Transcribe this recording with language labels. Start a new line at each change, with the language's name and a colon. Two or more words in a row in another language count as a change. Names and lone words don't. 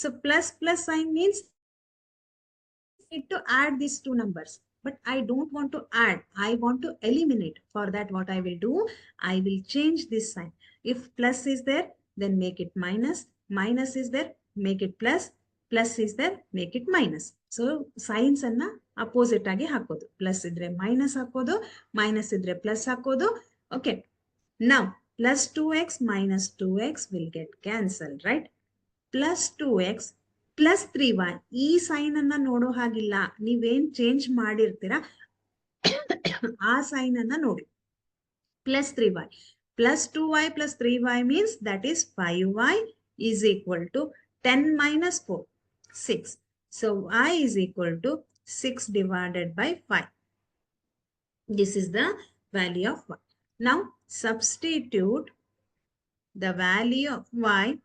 English: So plus sign means need to add these two numbers. but I don't want to add, I want to eliminate. For that what I will do, I will change this sign. If plus is there, then make it minus. Minus is there, make it plus. Plus is there, make it minus. So signs
Kannada: ಅನ್ನ ಅಪೋಸಿಟ್ ಆಗಿ ಹಾಕೋದು. ಪ್ಲಸ್ ಇದ್ರೆ ಮೈನಸ್ ಹಾಕೋದು, ಮೈನಸ್ ಇದ್ರೆ ಪ್ಲಸ್ ಹಾಕೋದು.
English: Okay, now plus 2x minus 2x will get cancelled, right? Plus 2x plus 3y.
Kannada: ಈ ಸೈನ್ ಅನ್ನ ನೋಡೋ ಹಾಗಿಲ್ಲ, ನೀವೇನ್ ಚೇಂಜ್ ಮಾಡಿರ್ತೀರಾ ಆ ಸೈನ್ ಅನ್ನ ನೋಡಿ.
English: Plus 3y plus 2y plus 3y means that is 5y is equal to 10 minus 4, 6. So y is equal to 6 divided by 5. This is the value of y. Now substitute the value of y.